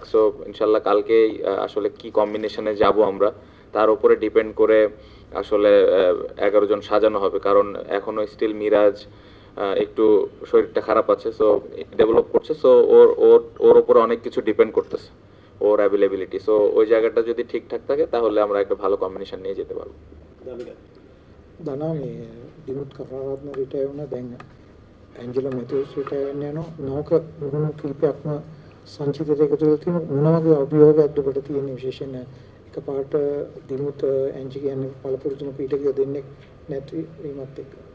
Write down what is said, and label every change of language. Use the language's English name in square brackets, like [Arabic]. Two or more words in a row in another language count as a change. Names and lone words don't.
[Bangla] সো ইনশাল্লাহ কালকেই আসলে কি কম্বিনেশনে যাব আমরা তার উপরে ডিপেন্ড করে আসলে 11 জন সাজানো হবে, কারণ এখনো স্টিল মিরাজ একটু শরীরটা খারাপ আছে, সো ডেভেলপ করছে, সো ওর উপরে অনেক কিছু ডিপেন্ড করতেছে, ওর অ্যাভেলেবিলিটি। সো ওই জায়গাটা যদি ঠিকঠাক থাকে তাহলে আমরা একটা ভালো কম্বিনেশন নিয়ে যেতে পারবো। [Sinhala] দানা මේ දිනුත් කරාරත්න රිටයර් වුණා, දැන් ඇන්ජලෝ මැතිව්ස් රිටයර් වෙන්න යනවා. නෝක මුහුණු කීපයක්ම සංචිතයට එකතු වෙලා තියෙන මොන වගේ අභියෝගයක්ද ඔබට තියෙන? විශේෂයෙන් එකපාරට දිනුත් ඇන්ජි කියන්නේ පළපුරුදුන පීඨකය දෙන්නේ නැති වීමත් එක්ක